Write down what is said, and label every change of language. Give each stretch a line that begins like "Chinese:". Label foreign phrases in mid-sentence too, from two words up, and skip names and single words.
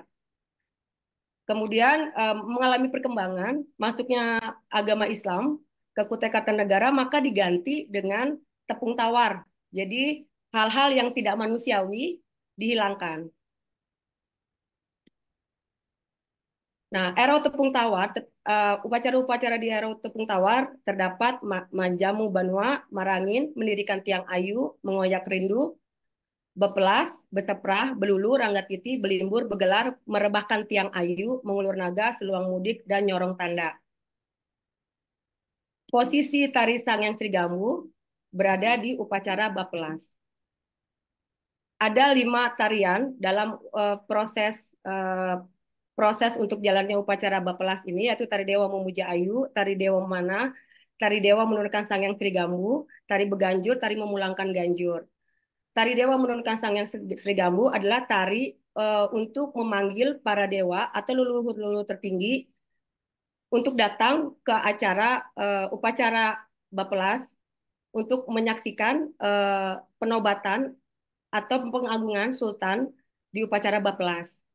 Indonesian: Kemudian mengalami perkembangan, masuknya agama Islam ke Kutai Kartanegara, maka diganti dengan tepung tawar. Jadi hal-hal yang tidak manusiawi dihilangkan. Nah, Ero Tepung Tawar, upacara-upacara di Ero Tepung Tawar terdapat Manjamu Banua, Marangin, mendirikan tiang ayu, mengoyak rindu, bepelas, beseprah, belulu, ranggatiti, belimbur, begelar, merebahkan tiang ayu, mengulur naga, seluang mudik, dan nyorong tanda. Posisi tari Sangyang Trigambu berada di upacara bapelas. Ada 5 tarian dalam proses untuk jalannya upacara bapelas ini, yaitu tari Dewa Memuja Ayu, tari Dewa Mana, tari Dewa menurunkan Sangyang Trigambu, tari Beganjur, tari memulangkan Ganjur. Tari Dewa menurunkan Sangyang Trigambu adalah tari untuk memanggil para dewa atau leluhur-leluhur tertinggi untuk datang ke acara upacara bapelas untuk menyaksikan penobatan atau pengagungan Sultan di upacara bapelas.